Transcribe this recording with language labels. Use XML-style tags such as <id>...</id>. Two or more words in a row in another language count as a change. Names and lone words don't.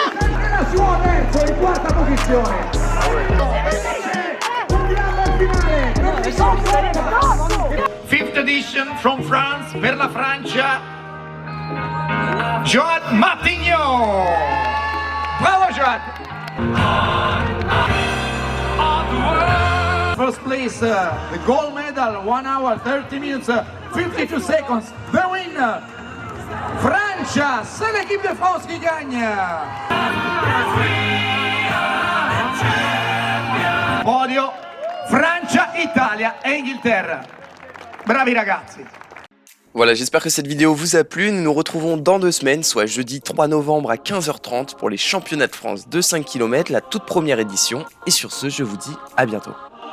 <en>Fifth edition from France</en> <it>per la Francia.</it> <en>Joad Martino. Bravo Joad. First place, the gold medal, 1 hour, 30 minutes, 52 seconds. The winner, Francia,</en> <fr>c'est l'équipe de France qui gagne.</fr> <it>Podio, Francia, Italia e Inghilterra. Bravi ragazzi.</it> <fr>Voilà, j'espère que cette vidéo vous a plu. Nous nous retrouvons dans 2 semaines, soit jeudi 3 novembre à 15h30 pour les championnats de France de 5 km, la toute première édition. Et sur ce, je vous dis à bientôt.</fr>